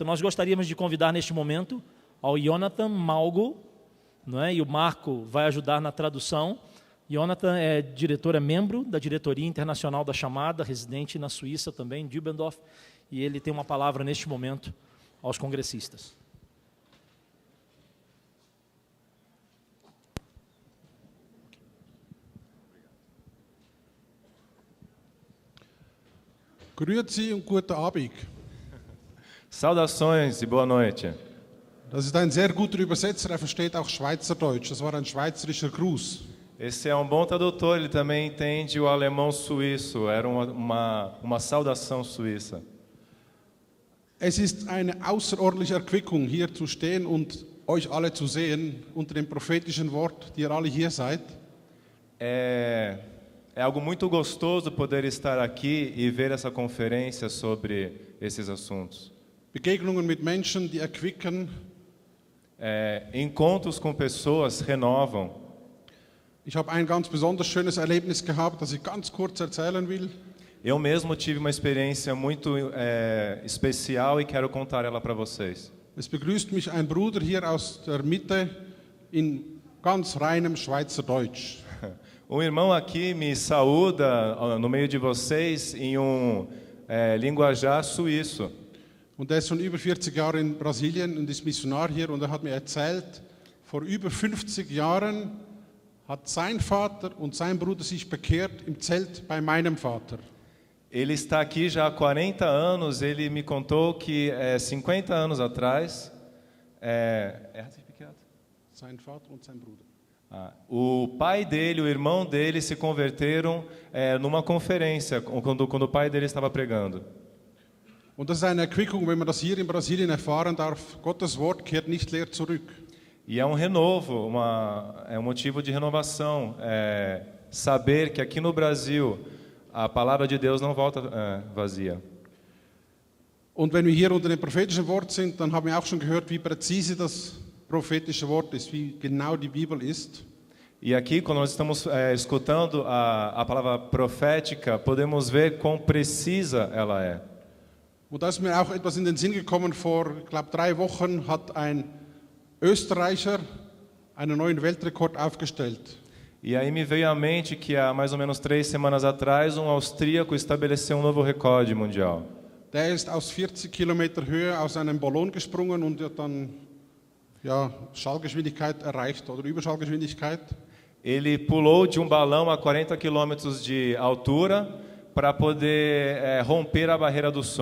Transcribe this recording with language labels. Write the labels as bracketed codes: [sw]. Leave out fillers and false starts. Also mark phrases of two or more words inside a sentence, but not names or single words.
[pt] Nós gostaríamos de convidar neste momento ao Jonathan Malgo, não é? E o Marco vai ajudar na tradução. Jonathan é membro da diretoria internacional da Chamada, residente na Suíça também, em Dübendorf, e ele tem uma palavra neste momento aos congressistas. [de] Grüezi und guten Abend. [pt] Saudações e boa noite. [de] Das ist ein sehr guter Übersetzer, er versteht auch Schweizerdeutsch. Das war ein schweizerischer Gruß. [pt] Esse é um bom tradutor, ele também entende o alemão suíço, era uma saudação suíça. [de] Es ist eine außerordentliche Erquickung, hier zu stehen und euch alle zu sehen, unter dem prophetischen Wort, die ihr alle hier seid. [pt] É algo muito gostoso poder estar aqui e ver essa conferência sobre esses assuntos. [de] Begegnungen mit Menschen, die erquicken. [pt] Encontros com pessoas renovam. [de] Ich habe ein ganz besonders schönes Erlebnis gehabt, das ich ganz kurz erzählen will. [pt] Eu mesmo tive uma experiência muito especial e quero contar ela para vocês. [de] Es begrüßt mich ein Bruder hier aus der Mitte in ganz reinem Schweizerdeutsch. [pt] Um irmão aqui me saúda no meio de vocês em linguajar suíço. [de] Und er ist schon über 40 Jahre in Brasilien und ist Missionar hier und er hat mir erzählt, vor über 50 Jahren hat sein Vater und sein Bruder sich bekehrt im Zelt bei meinem Vater. [pt] Ele está aqui já há 40 anos, ele me contou que 50 anos atrás, [de] hat sich bekehrt? Sein Vater und sein Bruder. [pt] O pai dele, o irmão dele se converteram numa conferência, quando o pai dele estava pregando. [de] Und das ist eine Erquickung, wenn man das hier in Brasilien erfahren darf. Gottes Wort kehrt nicht leer zurück. [pt] E é um renovo, é um motivo de renovação, saber que aqui no Brasil a palavra de Deus não volta vazia. [de] Und wenn wir hier unter dem prophetischen Wort sind, dann haben wir auch schon gehört, wie präzise das prophetische Wort ist, wie genau die Bibel ist. [pt] E aqui, quando nós estamos escutando a palavra profética, podemos ver quão precisa ela é. [de] Und da ist mir auch etwas in den Sinn gekommen, vor, ich glaube, 3 Wochen hat ein Österreicher einen neuen Weltrekord aufgestellt. [pt] E aí me veio à mente que há mais ou menos 3 semanas atrás, um austríaco estabeleceu um novo recorde mundial. [de] Der ist aus 40 Kilometer Höhe aus einem Ballon gesprungen und hat dann Schallgeschwindigkeit erreicht oder Überschallgeschwindigkeit. [pt] Ele pulou de um balão a 40 quilômetros de altura para poder romper a barreira do som.